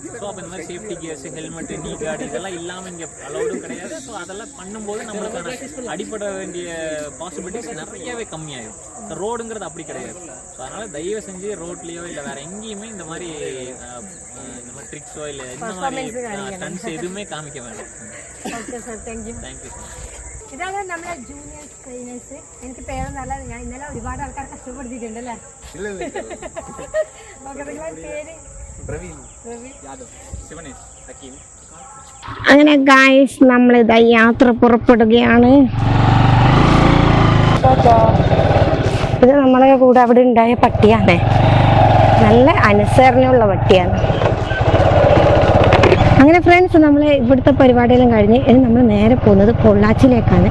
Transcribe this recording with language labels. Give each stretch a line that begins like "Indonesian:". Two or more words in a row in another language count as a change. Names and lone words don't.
Tamil: ஸோ அப்போ இந்த மாதிரி
English: safety gears, helmet, knee guard
Tamil: இதெல்லாம் இல்லாமல் இங்கே அலௌடும் கிடையாது. ஸோ அதெல்லாம் பண்ணும்போது நம்மளுக்கான அடிப்பட வேண்டிய பாசிபிலிட்டிஸ் நிறையவே கம்மியாயிடும். ரோடுங்கிறது அப்படி கிடையாது. ஸோ அதனால் தயவு செஞ்சு ரோட்லேயோ இல்லை வேறு எங்கேயுமே இந்த மாதிரி ட்ரிக்ஸோ இல்லை இந்த மாதிரி ஸ்டண்ட்ஸ் எதுவுமே காமிக்க வேண்டாம்.
English: Okay sir, thank you. Thank you sir.
Malayalam: ഇതാണ് നമ്മുടെ
English: junior trainers.
Malayalam: എനിക്ക് പേരൊന്നല്ല, ഞാൻ ഇന്നലെ ഒരുപാട് ആൾക്കാർ കഷ്ടപ്പെടുത്തിയിട്ടുണ്ട് അല്ലേ? ഓക്കെ, നിങ്ങളുടെ പേര്?
Tamil: பிரவீன் யாதவ். சிவனேஷ் ஹக்கீம்.
Malayalam: അങ്ങനെ ഗായ്സ് നമ്മളിതാ യാത്ര പുറപ്പെടുകയാണ്. ഇത് നമ്മളെ കൂടെ അവിടെ ഉണ്ടായ പട്ടിയാണ്. നല്ല അനുസരണയുള്ള പട്ടിയാണ്. അങ്ങനെ ഫ്രണ്ട്സ്, നമ്മൾ ഇവിടുത്തെ പരിപാടിയെല്ലാം കഴിഞ്ഞ് ഇനി നമ്മൾ നേരെ പോകുന്നത് പൊള്ളാച്ചിയിലേക്കാണ്.